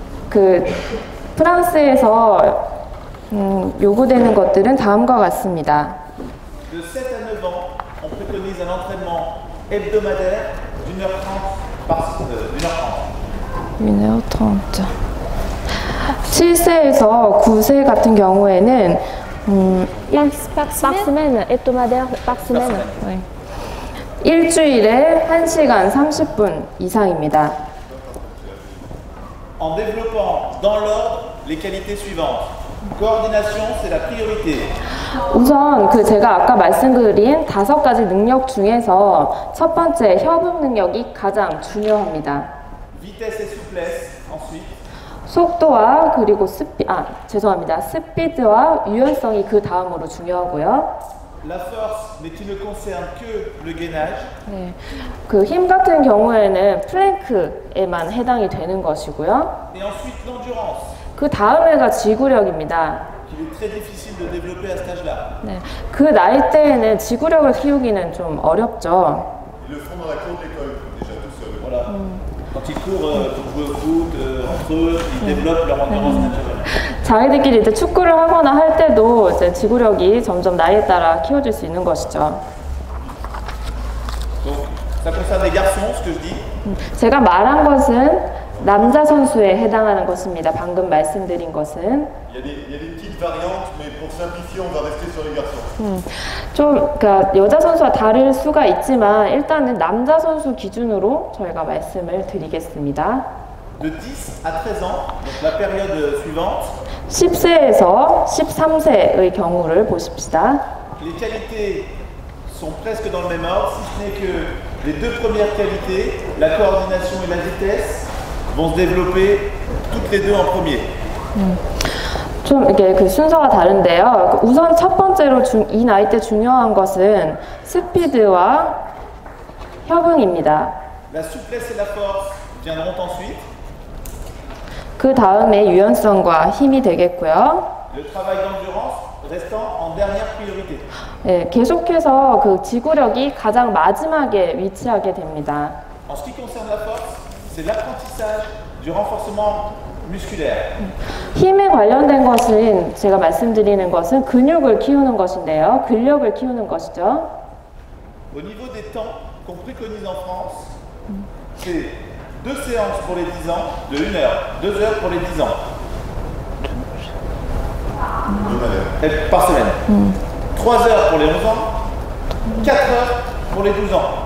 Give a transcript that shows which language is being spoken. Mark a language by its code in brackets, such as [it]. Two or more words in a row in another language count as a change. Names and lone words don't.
[ko] 그 프랑스에서 요구되는 것들은 다음과 같습니다. [fr] De 7 à 9 ans, on préconise un entraînement hebdomadaire d'1h30. [ko] 7세에서 9세 같은 경우에는 [fr] par semaine, hebdomadaire par semaine. [ko] 일주일에 1시간 30분 이상입니다. [fr] En développant dans l'ordre les qualités suivantes. Coordination, c'est la priorité. [ko] 우선 제가 아까 말씀드린 5가지 능력 중에서 첫 번째 협응 능력이 가장 중요합니다. [fr] Vitesse et souplesse, ensuite. [ko] 속도와 그리고 스피드와 유연성이 그 다음으로 중요하고요. [fr] La force, mais qui ne concerne que le gainage. [ko] 네, 그 힘 같은 경우에는 플랭크에만 해당이 되는 것이고요. [fr] Et ensuite l'endurance. [ko] 그 다음에가 지구력입니다. [fr] Qu'il est très difficile de développer à cet âge-là. [ko] 네, 그 나이 때에는 지구력을 키우기는 좀 어렵죠. [fr] Ils le font dans la cour de l'école, déjà tout seul. Voilà. Quand ils courent pour jouer au foot, entre eux, ils développent leur endurance naturelle. [ko] 자기들끼리 이제 축구를 하거나 할 때도 이제 지구력이 점점 나이에 따라 키워질 수 있는 것이죠. [fr] Donc, ça concerne les garçons, ce que je dis. [ko] 제가 말한 것은 남자 선수에 해당하는 것입니다. 방금 말씀드린 것은. [fr] Il y a des petites variantes, mais pour simplifier, on va rester sur les garçons. [ko] 그러니까 여자 선수와 다를 수가 있지만 일단은 남자 선수 기준으로 저희가 말씀을 드리겠습니다. [fr] De 10 à 13 ans, donc la période suivante. [ko] 10세에서 13세의 경우를 보십시다. [fr] Les qualités sont presque dans le même ordre, si ce n'est que les deux premières qualités, la coordination et la vitesse, vont se développer toutes les deux en premier. [ko] 좀 이렇게 그 순서가 다른데요. 우선 첫 번째로 이 나이 때 중요한 것은 스피드와 협응입니다. [fr] La souplesse et la force viendront ensuite. [ko] 그 다음에 유연성과 힘이 되겠고요. [fr] Le travail d'endurance restant en dernière priorité. [ko] 네, 계속해서 그 지구력이 가장 마지막에 위치하게 됩니다. [fr] En ce qui concerne la force, c'est l'apprentissage du renforcement musculaire. [ko] 힘에 관련된 것은 제가 말씀드리는 것은 근육을 키우는 것인데요. 근력을 키우는 것이죠. [fr] Au niveau des temps qu'on préconise en France, c'est 2 séances pour les 10 ans de 1 heure, 2 heures pour les 10 ans. Par semaine. 3 heures pour les 11 ans, 4 heures pour les 12 ans.